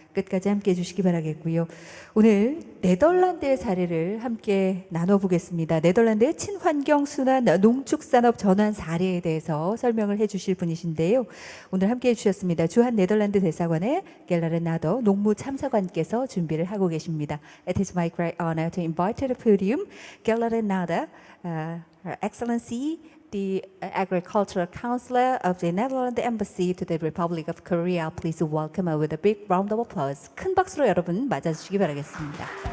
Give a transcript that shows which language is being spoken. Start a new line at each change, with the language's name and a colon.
Korean: 끝까지 함께 해주시기 바라겠고요. 오늘 네덜란드의 사례를 함께 나눠보겠습니다. 네덜란드의 친환경 순환 농축산업 전환 사례에 대해서 설명을 해주실 분이신데요. 오늘 함께 해주셨습니다. 주한 네덜란드 대사관의 겔라른 나더 농무 참사관께서 준비를 하고 계십니다.
English: It is my great honor to invite to the podium 겔라른 나더, Her Excellency the Agricultural Counselor of the Netherlands Embassy to the Republic of Korea. Please welcome her with a big round of applause.
Korean: 큰 박수로 여러분 맞아주시기 바라겠습니다.